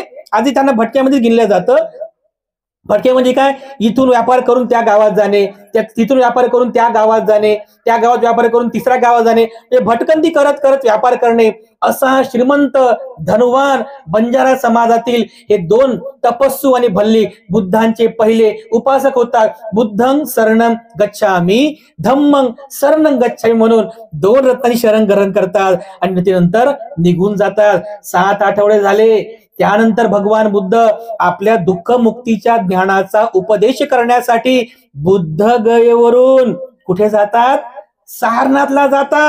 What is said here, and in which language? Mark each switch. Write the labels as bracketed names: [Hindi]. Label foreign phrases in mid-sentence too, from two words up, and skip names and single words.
[Marathi] आधी त्यांना भटक्यामध्ये गिनलं जातं. भटके म्हणजे काय, इथून व्यापार करून त्या गावात जाणे, तिथून व्यापार करून त्या गावात जाणे, त्या गावात व्यापार करून तिसऱ्या गावात जाणे, म्हणजे भटकंती करत करत व्यापार करणे. असा श्रीमंत धनवान बंजारा समाजातील हे 2 तपस्सू आणि भल्लिक बुद्धांचे पहिले उपासक होतात. [Pali] बुद्धं शरणं गच्छामि, धम्मं शरणं गच्छामि [Marathi] म्हणून 2 रत्नांची शरण ग्रहण करतात आणि त्यानंतर निघून जातात. 7 आठवडे झाले. त्यानंतर भगवान बुद्ध आपल्या दुःख मुक्तीच्या ज्ञानाचा उपदेश करण्यासाठी बुद्ध गयेवरून कुठे जातात, सारनाथला जातात.